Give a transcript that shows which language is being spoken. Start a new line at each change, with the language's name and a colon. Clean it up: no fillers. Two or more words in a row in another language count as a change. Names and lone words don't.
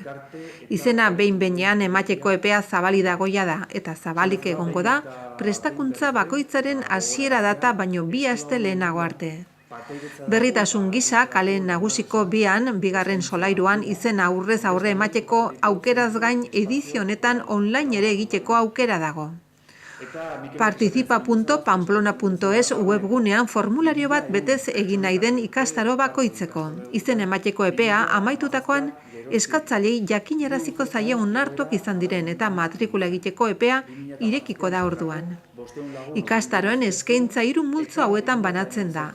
Basque: Izena behin-behinean emateko epea zabali dagoia da eta zabalik egongo da prestakuntza bakoitzaren hasiera data baino 2 aste lehenago arte. Berritasun gisa kale nagusiko bian, bigarren solairuan izen aurrez aurre emateko aukeraz gain edizio honetan online ere egiteko aukera dago. Participa.pamplona.es webgunean formulario bat betez egin nahi den ikastaro bakoitzeko. Izen emateko epea amaitutakoan eskatzailei jakinaraziko zaie onartuak izan diren eta matrikula egiteko epea irekiko da orduan. Ikastaroen eskaintza 3 multzo hauetan banatzen da.